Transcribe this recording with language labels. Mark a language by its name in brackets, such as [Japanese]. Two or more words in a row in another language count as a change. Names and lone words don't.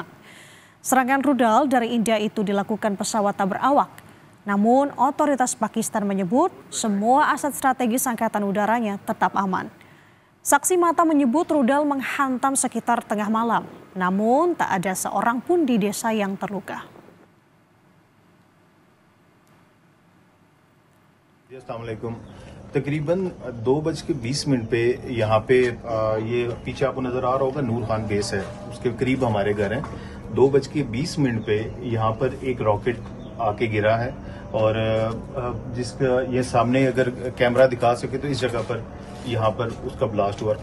[Indonesian] Serangan rudal dari India itu dilakukan pesawat tak berawak. Namun otoritas Pakistan menyebut semua aset strategis angkatan udaranya tetap aman. Saksi mata menyebut rudal menghantam sekitar tengah malam. Namun tak ada seorang pun di desa yang terluka. [Urdu] अस्सलामुअलैकुम। تقریباً 2:20 پہ یہاں پہ یہ پیچھے آپکو نظر آ رہا ہوگا نور خان بیس ہے، اسکے قریب ہمارے گھر ہیں. 2:20 پہ یہاں پر ایک راکٹ آکے گرا ہے اور جسکا یہ سامنے اگر کیمرہ دکھا سکے تو اس جگہ پر یہاں پر اسکا بلاسٹ ہوا.